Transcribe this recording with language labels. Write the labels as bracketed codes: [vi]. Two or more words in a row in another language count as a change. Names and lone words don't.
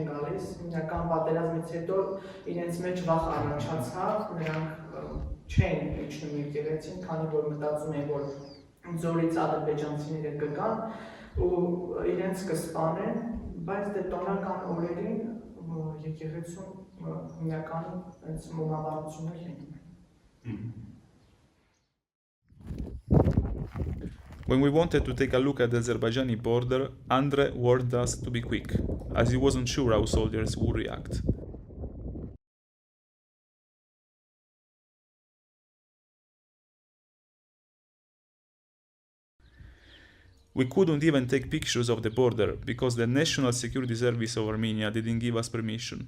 [hy] գալիս, հիմնական պատերազմից հետո իրենց մեջ վախ առաջացավ, նրանք չեն իջնում եկեղեցին, քանի որ մտածում են, որ ձորից ադրբեջանցիները կգան ու իրենց կսպանեն, բայց դե տոնական օրերին եկեղեցում հիմնականում հենց մոմաբանություններ են։ [en] When we wanted to take a look at the Azerbaijani border, Andre warned us to be quick, as he wasn't sure how soldiers would react. We couldn't even take pictures of the border because the National Security Service of Armenia didn't give us permission.